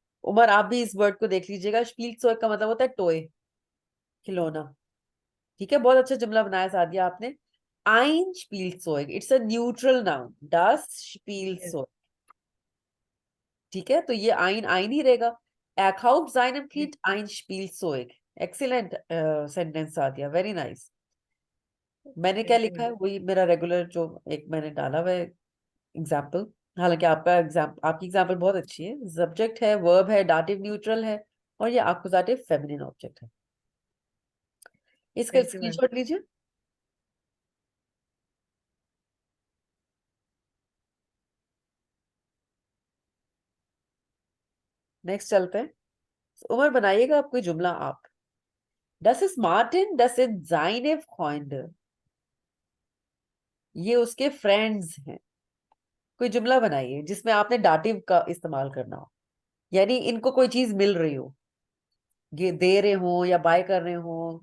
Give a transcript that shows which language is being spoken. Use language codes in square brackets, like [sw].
[hi] उमर आप भी इस वर्ड को देख लीजिएगा, स्पीलसोइग का मतलब होता है टॉय, खिलौना। ठीक है, बहुत अच्छा जुमला बनाया सादिया आपने। आइन स्पीलसोइग, [en] it's a neutral noun, [de] das Spielzeug। [hi] ठीक है, तो ये आइन आइन ही रहेगा। [de] Er kauft seinem Kind ein Spielzeug। [en] Excellent sentence Sadia, very nice. [hi] मैंने क्या [en] thank you [hi] लिखा है [en] Ma'am. [hi] वही मेरा रेगुलर जो एक मैंने डाला हुआ है एग्जाम्पल। हालांकि आपकी एग्जाम्पल बहुत अच्छी है। सब्जेक्ट है, वर्ब है, डाटिव न्यूट्रल है, और ये एक्कुसाटिव फेमिनिन ऑब्जेक्ट है। इसका [en] Thank you ma'am. [hi] स्क्रीनशॉट लीजिए। नेक्स्ट चलते हैं। उमर बनाइएगा आप कोई जुमला आप। [de] Das ist Martin, das sind seine Freunde। [hi] ये उसके फ्रेंड्स हैं। कोई जुमला बनाइए जिसमें आपने डाटिव का इस्तेमाल करना हो, यानी इनको कोई चीज मिल रही हो, ये दे रहे हो या बाय कर रहे हो।